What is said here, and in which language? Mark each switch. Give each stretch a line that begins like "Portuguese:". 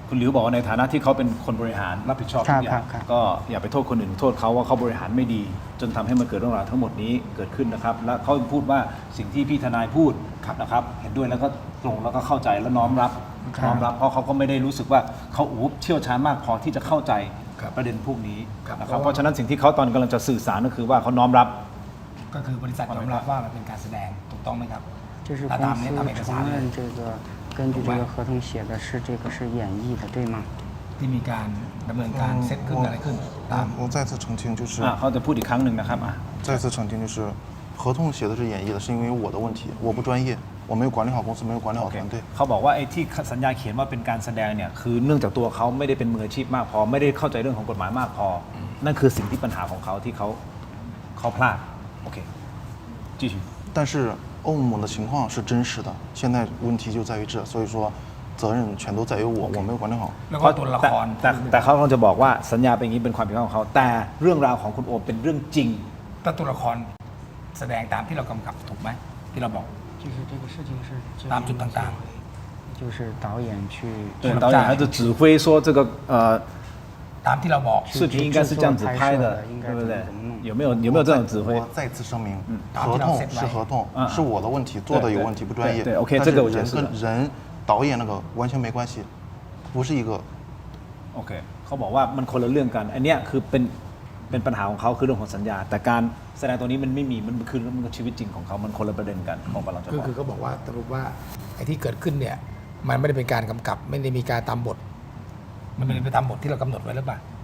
Thai: คุณหลิวบอกว่าในฐานะที่เขาเป็นคนบริหารรับผิดชอบทุกอย่างก็อย่าไปโทษคนอื่นโทษเขาว่าเขาบริหารไม่ดีจนทำให้มันเกิดเรื่องราวทั้งหมดนี้เกิดขึ้นนะครับและเขาพูดว่าสิ่งที่พี่ทนายพูดนะครับเห็นด้วยแล้วก็ตรงแล้วก็เข้าใจและน้อมรับเพราะเขาก็ไม่ได้รู้สึกว่าเขาเชี่ยวชาญมากพอที่จะเข้าใจประเด็นพวกนี้นะครับเพราะฉะนั้นสิ่งที่เขาตอนกำลังจะสื่อสารก็คือว่าเขาน้อมรับ ก็คือบริษัทยอมรับว่ามันเป็นการแสดงถูกต้องไหมครับ
Chinese: 就是公司承认这个根据这个合同写的是这个是演绎的对吗
Thai: ที่มีการดำเนินการเซตขึ้นอะไรขึ้นตาม
Chinese: 我再次澄清就是
Thai: เขาจะพูดอีกครั้งหนึ่งนะครับ
Chinese: 再次澄清就是合同写的是演绎的是因为我的问题我不专业我没有管理好公司没有管理好团队
Thai: เขาบอกว่าไอ้ที่สัญญาเขียนว่าเป็นการแสดงเนี่ยคือเนื่องจากตัวเขาไม่ได้เป็นมืออาชีพมากพอไม่ได้เข้าใจเรื่องของกฎหมายมากพอนั่นคือสิ่งที่ปัญหาของเขาที่เขาพลาดโอเค
Chinese: 继续但是欧盟的情况是真实的现在问题就在于这所以说责任全都在于我没有管理好
Thai: แล้วก็ตัวละคร แต่เขากำลังจะบอกว่าสัญญาเป็นอย่างนี้เป็นความผิดพลาดของเขาแต่เรื่องราวของคุณโอเป็นเรื่องจริง แต่ตัวละครแสดงตามที่เรากำกับถูกไหมที่เราบอก
Chinese: 就是这个事情是
Thai: ตามจุดต่าง
Chinese: ๆ就是导演去对导演还是指挥说这个
Thai: ตามที่เราบอก
Chinese: 视频应该是这样子拍的对不对有没有这种指挥我再次声明合同是合同是我的问题做的有问题不专业对 OK 这个我觉得是人导演那个完全没关系不是一个
Thai: โอเคเขาบอกว่ามันคนละเรื่องกันอันเนี้ยคือเป็นปัญหาของเขาคือเรื่องของสัญญาแต่การแสดงตัวนี้มันไม่มีมันคือชีวิตจริงของเขามันคนละประเด็นกันของกำลังจะบอก คือเขาบอกว่าสรุปว่าไอ้ที่เกิดขึ้นเนี่ยมันไม่ได้เป็นการกำกับไม่ได้มีการตามบทมันไม่ได้ไปตามบทที่เรากำหนดไว้หรือเปล่า